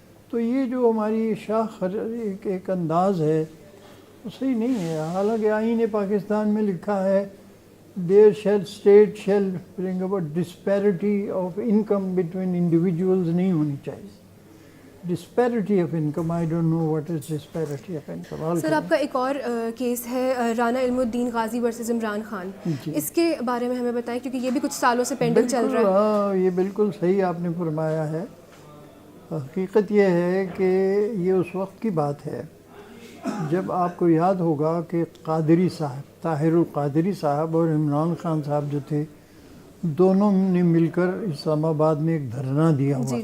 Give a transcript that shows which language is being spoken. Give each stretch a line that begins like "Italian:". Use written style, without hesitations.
Urdu: تو یہ جو ہماری شاخ ایک انداز ہے وہ صحیح نہیں ہے. حالانکہ آئین پاکستان میں لکھا ہے
English: state shall bring about disparity of income between individuals
Urdu: نہیں ہونی چاہیے.
English: disparity of income, I don't know what is disparity of income.
Urdu: سر آپ کا ایک اور کیس ہے رانا علم الدین غازی ورسز عمران خان، اس کے بارے میں ہمیں بتائیں کیونکہ یہ بھی کچھ سالوں سے پینڈنگ چل رہا ہے. ہاں یہ بالکل صحیح آپ نے فرمایا ہے. حقیقت یہ ہے کہ یہ اس وقت کی بات ہے جب آپ کو یاد ہوگا کہ قادری صاحب، طاہر القادری صاحب اور عمران خان صاحب جو تھے، دونوں نے مل کر اسلام آباد میں ایک دھرنا دیا ہوا.